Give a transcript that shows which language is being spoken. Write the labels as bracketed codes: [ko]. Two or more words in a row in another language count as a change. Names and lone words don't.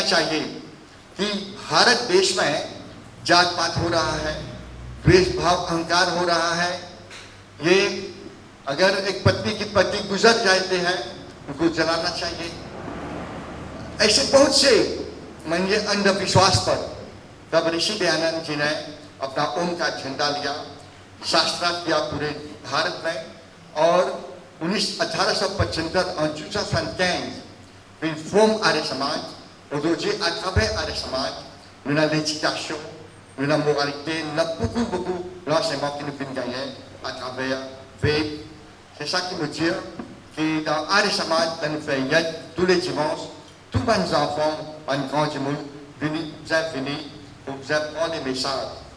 [hi] चाहिए कि भारत देश में जात पात हो रहा है द्वेष भाव अहंकार हो रहा है ये अगर एक पत्नी की पति गुजर जाते हैं उनको जलाना चाहिए ऐसे बहुत से मानिए अंधविश्वास पर तब ऋषि दयानंद जी ने अपना ओम का झंडा लिया शास्त्रार्थ किया पूरे भारत में और 1875 [fr] en 1875 une forme à Samaj. Aujourd'hui, à travers Arya Samaj, nous avons l'éducation, nous avons la moralité, nous avons beaucoup l'enseignement qui nous vient gagner à travers Ved. C'est ça qui veut dire que dans Arya Samaj, nous faisons Yad tous les dimanches, tous les enfants, un grand dimanche, venez pour vous apprendre des messages.